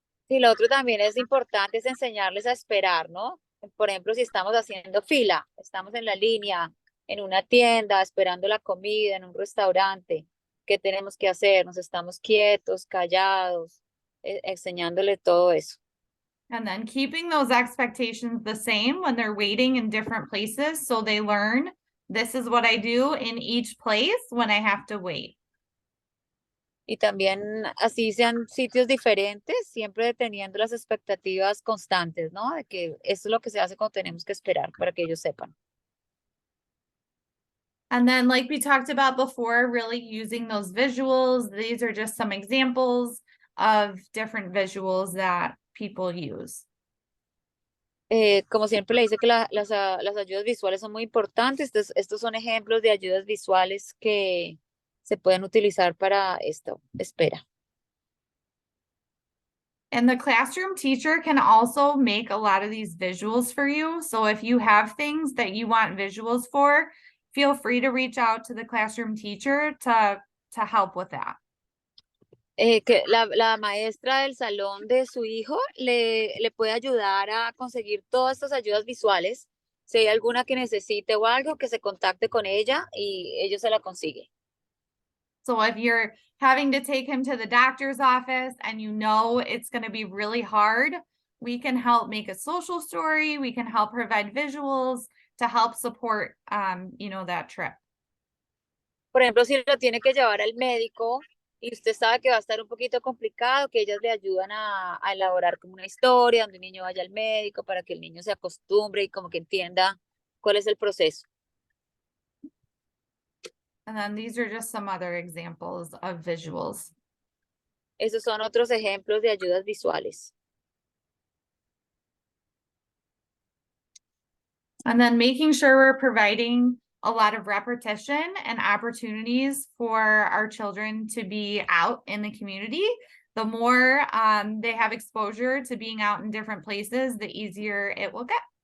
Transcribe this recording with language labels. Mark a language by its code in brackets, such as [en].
[es] Y lo otro también es importante es enseñarles a esperar, ¿no? Por ejemplo, si estamos haciendo fila, estamos en la línea, en una tienda, esperando la comida, en un restaurante, ¿qué tenemos que hacer? Nos estamos quietos, callados, enseñándole todo eso. [en] And then keeping those expectations the same when they're waiting in different places, so they learn this is what I do in each place when I have to wait. [es] Y también así sean sitios diferentes, siempre teniendo las expectativas constantes, ¿no? De que eso es lo que se hace cuando tenemos que esperar para que ellos sepan. [en] And then like we talked about before, really using those visuals. These are just some examples of different visuals that people use. [es] Como siempre le dice que las ayudas visuales son muy importantes. Estos son ejemplos de ayudas visuales que se pueden utilizar para esto. Espera. [en] And the classroom teacher can also make a lot of these visuals for you. So if you have things that you want visuals for, feel free to reach out to the classroom teacher to help with that. [es] Que la maestra del salón de su hijo le puede ayudar a conseguir todas estas ayudas visuales. Si hay alguna que necesite o algo, que se contacte con ella y ellos se la consiguen. [en] So if you're having to take him to the doctor's office and you know it's going to be really hard, we can help make a social story. We can help provide visuals to help support, that trip. [es] Por ejemplo, si lo tiene que llevar al médico y usted sabe que va a estar un poquito complicado, que ellas le ayudan a elaborar como una historia donde un niño vaya al médico para que el niño se acostumbre y como que entienda cuál es el proceso. [en] And then these are just some other examples of visuals. [es] Esos son otros ejemplos de ayudas visuales. [en] And then making sure we're providing a lot of repetition and opportunities for our children to be out in the community. The more they have exposure to being out in different places, the easier it will get.